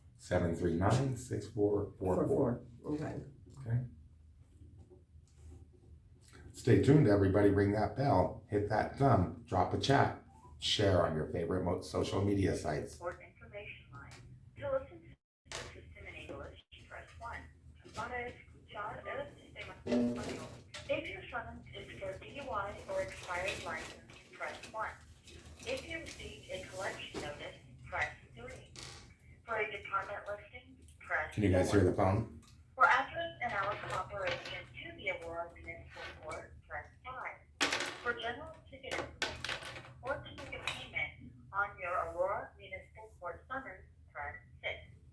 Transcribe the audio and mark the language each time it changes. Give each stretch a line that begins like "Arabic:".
English: 739-6444. Okay. Okay. Stay tuned, everybody. Ring that bell, hit that thumb, drop a chat, share on your favorite social media sites. Support information line. To listen to the system in English, press 1.
Spanish: Para escuchar el sistema en español.
English: If your summons is for DUI or expired license, press 1. If you received a collection notice, press 3. For a department listing, press 4. Can you guys hear the phone? For address and hours of operation to the Aurora Municipal Court, press 5. For general ticket information or to make a payment on your Aurora Municipal Court summons, press 6.